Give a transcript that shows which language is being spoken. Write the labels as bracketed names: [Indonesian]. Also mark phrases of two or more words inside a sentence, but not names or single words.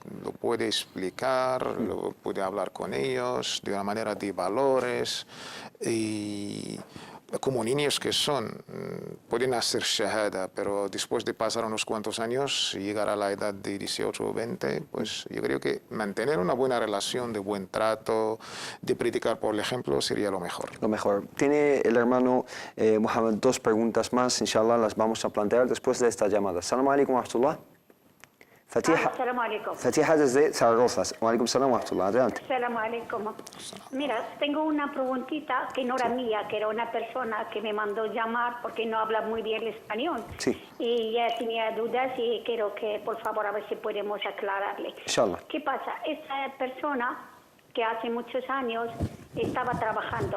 [Spanish] Lo puede explicar, lo puede hablar con ellos de una manera de valores y como niños que son, pueden hacer shahada, pero después de pasar unos cuantos años, llegar a la edad de 18 o 20, pues yo creo que mantener una buena relación, de buen trato, de predicar por el ejemplo, sería lo mejor. Lo mejor. Tiene el hermano Mohammed 2 preguntas más, inshallah las vamos a plantear después de esta llamada. [Arabic] السلام عليكم ورحمة الله. [Spanish] Fatiha desde Zaragoza. [Arabic] وعليكم السلام ورحمة الله. [Spanish] Adelante. [Arabic] السلام عليكم. [Spanish] Mira, tengo una preguntita que no era mía, que era una persona que me mandó llamar porque no habla muy bien el español. Sí. Y ya tenía dudas y quiero que, por favor, a ver si podemos aclararle. Inshallah. ¿Qué pasa? Esa persona que hace muchos años estaba trabajando.